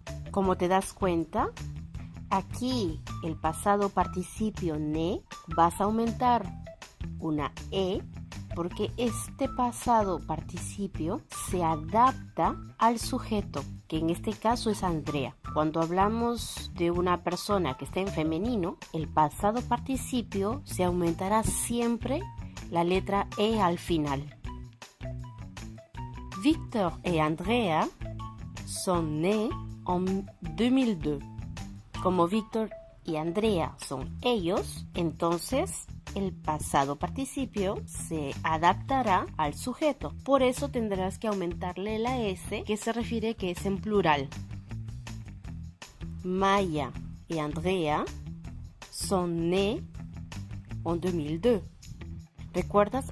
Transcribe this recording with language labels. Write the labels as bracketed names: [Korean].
[Spanish] Como te das cuenta, aquí el pasado participio né vas a aumentar una E porque este pasado participio se adapta al sujeto, que en este caso es Andrea. Cuando hablamos de una persona que está en femenino, el pasado participio se aumentará siempre la letra E al final. [French] Victor et Andrea sont nés en 2002. [Spanish] Como Víctor y Andrea son ellos, entonces el pasado participio se adaptará al sujeto. Por eso tendrás que aumentarle la S, que se refiere que es en plural. Maya y Andrea son nés en 2002. ¿Recuerdas?